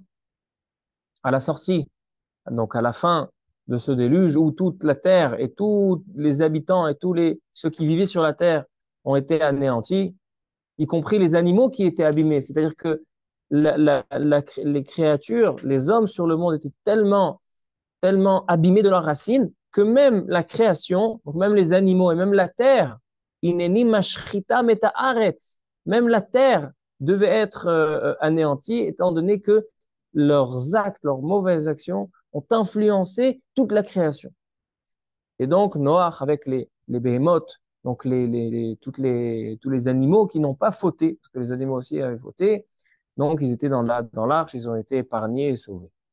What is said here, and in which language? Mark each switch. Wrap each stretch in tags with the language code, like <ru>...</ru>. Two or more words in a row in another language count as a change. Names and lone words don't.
<fr>À la sortie, donc à la fin de ce déluge où toute la terre et tous les habitants et ceux qui vivaient sur la terre ont été anéantis, y compris les animaux qui étaient abîmés. C'est-à-dire que les créatures, les hommes sur le monde étaient tellement abîmés de leurs racines que même la création, donc même les animaux et même la terre,</fr> <he>הנני משחיתם את הארץ,</he> <fr>même la terre devait être anéantie étant donné que leurs actes, leurs mauvaises actions ont influencé toute la création. Et donc Noach avec les behémoths, donc tous les animaux qui n'ont pas fauté, parce que les animaux aussi avaient fauté, donc ils étaient dans l'arche, ils ont été épargnés et sauvés.</fr>